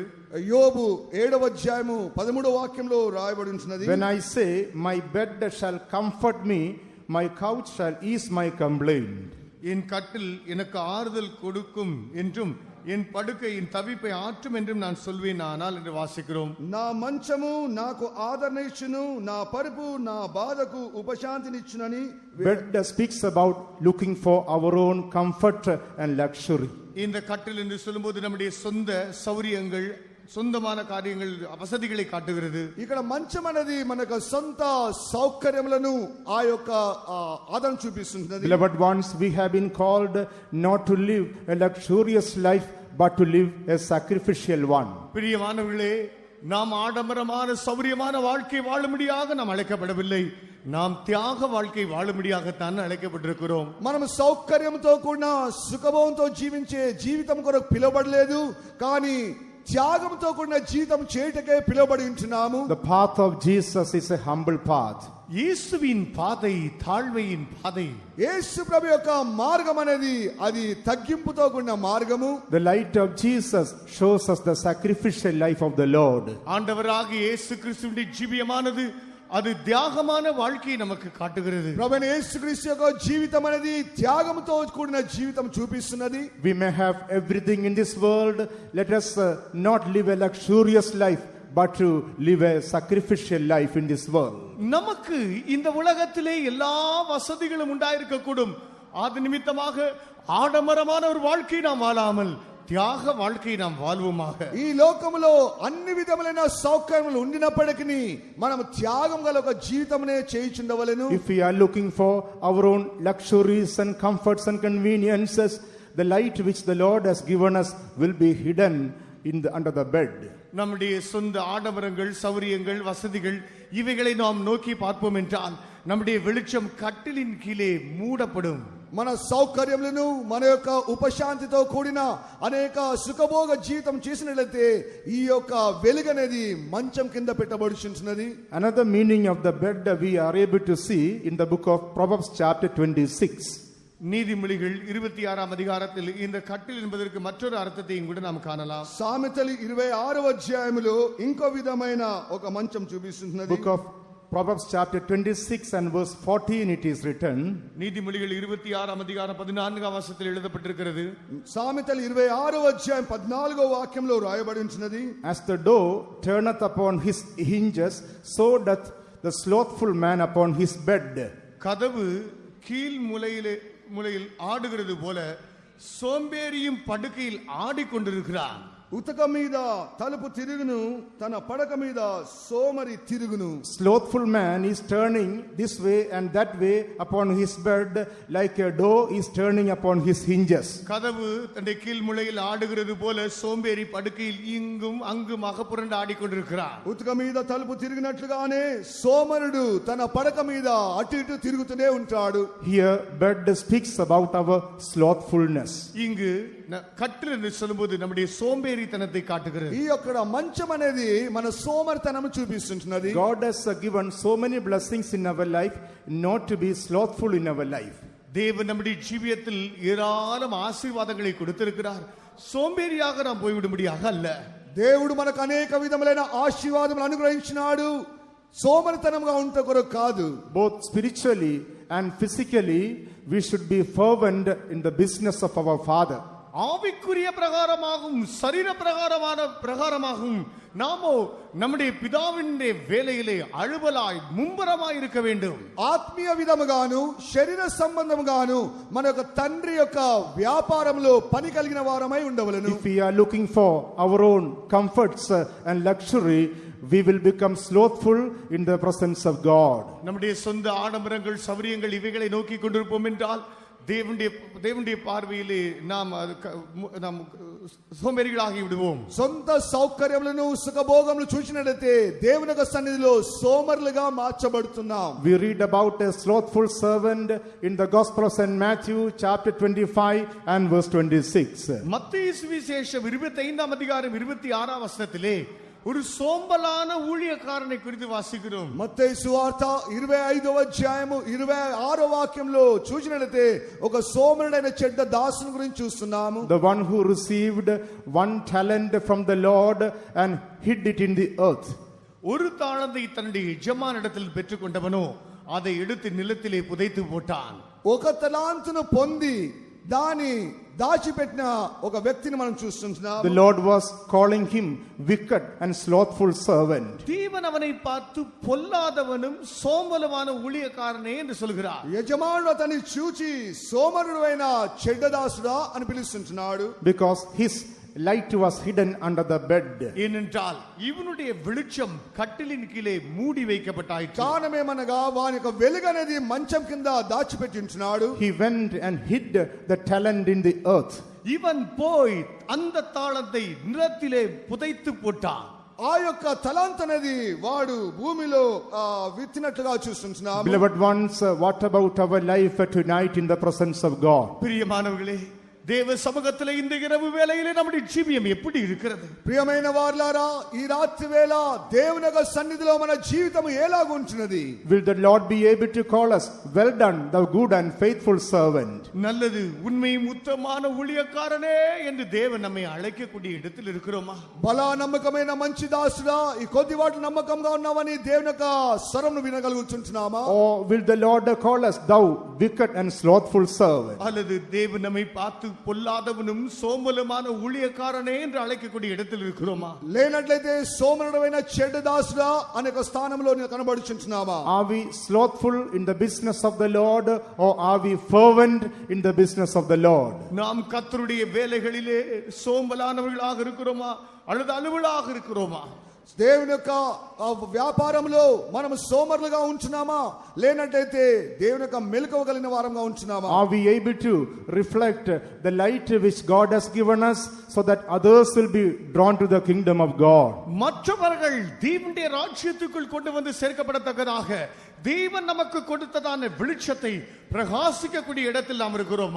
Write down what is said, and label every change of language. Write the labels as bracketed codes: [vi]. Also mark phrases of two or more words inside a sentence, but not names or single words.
[te] యోబు 7వ అధ్యాయము 13వ వాక్యంలో రాయబడి ఉన్నది. [en] when I say my bed shall comfort me, my couch shall ease my complaint. [ta] என் கட்டில் எனக்கு ஆறுதல் கொடுக்கும் என்றும் என் படுக்கை என் தவிப்பை ஆற்றும் என்றும் நான் சொல்வேன் ஆனால் என்று வாசிக்கிறோம். [te] నా మంచము నాకు ఆదరణ ఇచ్చును, నా పరుపు నా బాధకు ఉపశాంతినిచ్చునని. [en] Bed speaks about looking for our own comfort and luxury. [ta] இந்த கட்டில் என்று சொல்லும்போது நம்முடைய சொந்த சௌரியங்கள் சொந்தமான காரியங்கள் வசதிகளை காட்டுகிறது. [te] ఇక్కడ మంచం అనేది మనకు సొంత సౌకర్యములను ఆ యొక్క ఆదరణ చూపిస్తున్నది. [en] Beloved ones, we have been called not to live a luxurious life but to live a sacrificial one. [ta] பிரியமானவர்களே, நாம் ஆடம்பரமான சௌரியமான வாழ்க்கை வாழும்படியாக நாம் அழைக்கப்படவில்லை, நாம் தியாக வாழ்க்கை வாழும்படியாகத்தான் அழைக்கப்பட்டிருக்கிறோம். [te] మనం సౌకర్యంతో కూడిన సుఖభోగంతో జీవించే జీవితం కొరకు పిలువబడలేదు, కానీ త్యాగంతో కూడిన జీవితం చేయటకే పిలువబడి ఉంటున్నాము. [en] The path of Jesus is a humble path. [ta] இயேசுவின் பாதை தாழ்மையின் பாதை. [te] యేసు ప్రభు యొక్క మార్గం అనేది అది తగ్గింపుతో కూడిన మార్గము. [en] The light of Jesus shows us the sacrificial life of the Lord. [ta] ஆண்டவராக இயேசு கிறிஸ்துவின் ஜீவியமானது அது தியாகமான வாழ்க்கையை நமக்கு காட்டுகிறது. [te] ప్రభువైన యేసుక్రీస్తు యొక్క జీవితం అనేది త్యాగంతో కూడిన జీవితం చూపిస్తున్నది. [en] We may have everything in this world. Let us not live a luxurious life but to live a sacrificial life in this world. [ta] நமக்கு இந்த உலகத்திலே எல்லா வசதிகளும் உண்டாயிருக்க கூடும், அது நிமித்தமாக ஆடம்பரமான ஒரு வாழ்க்கை நாம் வாழாமல் தியாக வாழ்க்கை நாம் வாழ்வோமாக. [te] ఈ లోకములో అన్ని విధములైన సౌకర్యములు ఉండినప్పటికీ మనం త్యాగం గల ఒక జీవితమునే చేయుచుండవలెను. [en] If we are looking for our own luxuries and comforts and conveniences, the light which the Lord has given us will be hidden under the bed. [ta] நம்முடைய சொந்த ஆடம்பரங்கள் சௌரியங்கள் வசதிகள் இவைகளை நாம் நோக்கி பார்ப்போம் என்றால் நம்முடைய வெளிச்சம் கட்டிலின் கீழே மூடப்படும். [te] మన సౌకర్యములను మన యొక్క ఉపశాంతితో కూడిన అనేక సుఖభోగ జీవితం చేసినట్లయితే ఈ యొక్క వెలుగు అనేది మంచం కింద పెట్టబడుచున్నది. [en] Another meaning of the bed we are able to see in the book of Proverbs chapter 26. [ta] நீதிமொழிகள் 26ஆம் அதிகாரத்தில் இந்த கட்டில் என்பதற்கு மற்றொரு அர்த்தத்தையும் கூட நாம் காணலாம். [te] సామెతలు 26వ అధ్యాయములో ఇంకో విధమైన ఒక మంచం చూపిస్తున్నది. [en] Book of Proverbs chapter 26 and verse 14 it is written. [ta] நீதிமொழிகள் 26ஆம் அதிகாரம் 14ஆம் வசனத்தில் எழுதப்பட்டிருக்கிறது. [te] సామెతలు 26వ అధ్యాయం 14వ వాక్యంలో రాయబడి ఉన్నది. [en] As the door turneth upon his hinges, so doth the slothful man upon his bed. [ta] கதவு கீழ் முலையில் ஆடுகிறது போல சோம்பேறியும் படுக்கையில் ஆடிக்கொண்டிருக்கிறான். [te] ఉతక మీద తలుపు తిరుగును, తన పడక మీద సోమరి తిరుగును. [en] Slothful man is turning this way and that way upon his bed, like a door is turning upon his hinges. [ta] கதவு தன்னுடைய கீழ் முளையில் ஆடுகிறது போல சோம்பேறி படுக்கையில் இங்கும் அங்குமாக புரண்டு ஆடிக்கொண்டிருக்கிறான். [te] ఉతక మీద తలుపు తిరిగినట్లుగానే సోమరుడు తన పడక మీద అటు ఇటు తిరుగుతూనే ఉంటాడు. [en] Here bed speaks about our slothfulness. [ta] இங்கு கட்டில் என்று சொல்லும்போது நம்முடைய சோம்பேறித்தனத்தை காட்டுகிறது. [te] ఈ యొక్క మంచం అనేది మన సోమరితనము చూపిస్తున్నది. [en] God has given so many blessings in our life not to be slothful in our life. [ta] தேவன் நம்முடைய ஜீவியத்தில் ஏராளம் ஆசீர்வாதங்களை கொடுத்திருக்கிறார். సోంబేరియాగా நாம் పోయివిడుముడియాగ அல்ல. [te] దేవుడు మనకు అనేక విధములైన ఆశీర్వాదములు అనుగ్రహించినాడు. సోమరితనముగా ఉంట కొరకు కాదు. [en] Both spiritually and physically we should be fervent in the business of our Father. [ta] ஆவிக்குரிய பிரகாரமாகவும் சரீர பிரகாரமாகவும் நாமோ நம்முடைய பிதாவின் வேலையிலே அழுவலாய் மும்பரமாய் இருக்க வேண்டும். [te] ఆత్మీయ విధముగాను శరీర సంబంధముగాను మన యొక్క తండ్రి యొక్క వ్యాపారంలో పని కలిగిన వారమై ఉండవలెను. [en] If we are looking for our own comforts and luxury, we will become slothful in the presence of God. [ta] நம்முடைய சொந்த ஆடம்பரங்கள் சௌரியங்கள் இவைகளை நோக்கி கொண்டிருப்போம் என்றால் தேவனுடைய பார்வையிலே நாம் సోమరిగளாகி விடுவோம். [te] సొంత సౌకర్యములను సుఖభోగములు చూసినట్లయితే దేవుని యొక్క సన్నిధిలో సోమరులుగా మార్చబడుతున్నాం. [en] We read about a slothful servant in the Gospel of St. Matthew chapter 25 and verse 26. [ta] மத்தேயு சுவிசேஷம் 25ஆம் அதிகாரம் 26ஆம் வசனத்திலே ஒரு சோம்பலான ஊழியக்காரனை குறித்து வாசிக்கிறோம். [te] మత్తయి సువార్త 25వ అధ్యాయము 26వ వాక్యంలో చూసినట్లయితే ఒక సోమరుడైన చెడ్డ దాసుని గురించి చూస్తున్నాము. [en] The one who received one talent from the Lord and hid it in the earth. [ta] ஒரு தாளந்தை தன்னுடைய எஜமானிடத்தில் பெற்றுக்கொண்டவனோ அதை எடுத்து நிலத்திலே புதைத்து போட்டான். [te] ఒక తలాంతును పొంది దాని దాచిపెట్టిన ఒక వ్యక్తిని మనం చూస్తున్నాం. [en] The Lord was calling him wicked and slothful servant. [ta] தேவன் அவனை பார்த்து பொல்லாதவனும் சோம்பலுமான ஊழியக்காரனே என்று சொல்கிறார். [te] యజమానుడు అతన్ని చూచి సోమరుడైన చెడ్డదాసుడా అని పిలుస్తున్నాడు. [en] Because his light was hidden under the bed. [ta] ஏனென்றால் இவனுடைய வெளிச்சம் கட்டிலின் கீழே மூடி வைக்கப்பட்டாயிற்று. [te] కారణమేమనగా వాని యొక్క వెలుగు అనేది మంచం కింద దాచిపెట్టి ఉంటున్నాడు. [en] He went and hid the talent in the earth. [ta] இவன் போய் அந்த தாளத்தை நிலத்திலே புதைத்து போட்டான். [te] ఆ యొక్క తలాంత్ అనేది వాడు భూమిలో విత్తినట్లుగా చూస్తున్నాం. [en] Beloved ones, what about our life tonight in the presence of God? [ta] பிரியமானவர்களே, தேவ சமூகத்திலே இந்த இரவு வேளையிலே நம்முடைய ஜீவியம் எப்படி இருக்கிறது? [te] ప్రియమైన వారలారా, ఈ రాత్రి వేళ దేవుని యొక్క సన్నిధిలో మన జీవితం ఎలాగుంటున్నది? [en] Will the Lord be able to call us, well done, thou good and faithful servant? [ta] நல்லது, உண்மையும் உத்தமமான ஊழியக்காரனே என்று தேவன் நம்மை அழைக்கக்கூடிய இடத்தில் இருக்கிறோமா? [te] బలా నమ్మకమైన మంచి దాసుడా, ఈ కొద్ది వాటి నమ్మకంగా ఉన్నావని దేవుని యొక్క స్వరంను వినగలుగుతున్నామా? [en] Or will the Lord call us, thou wicked and slothful servant? [ta] அல்லது தேவன் நம்மை பார்த்து பொல்லாதவனும் சோம்பலுமான ஊழியக்காரனே என்று அழைக்கக்கூடிய இடத்தில் இருக்கிறோமா? [te] లేనట్లయితే సోమరుడైన చెడ్డ దాసుడా అనే ఒక స్థానంలో కనబడుచున్నామా? [en] Are we slothful in the business of the Lord, or are we fervent in the business of the Lord? [ta] நாம் கர்த்தருடைய வேலைகளிலே சோம்பலானவர்களாக இருக்கிறோமா அல்லது அலுவலாக இருக்கிறோமா? [te] దేవుని యొక్క వ్యాపారంలో మనం సోమరులుగా ఉంటున్నామా, లేనట్లయితే దేవుని యొక్క మెలకువ కలిగిన వారంగా ఉంటున్నామా? [en] Are we able to reflect the light which God has given us so that others will be drawn to the kingdom of God? [ta] மற்றவர்கள் தேவனுடைய ராஜ்யத்துக்குள் கொண்டு வந்து சேர்க்கப்படத்தக்கதாக தேவன் நமக்கு கொடுத்ததான வெளிச்சத்தை பிரகாசிக்கக்கூடிய இடத்தில் நாம் இருக்கிறோமா?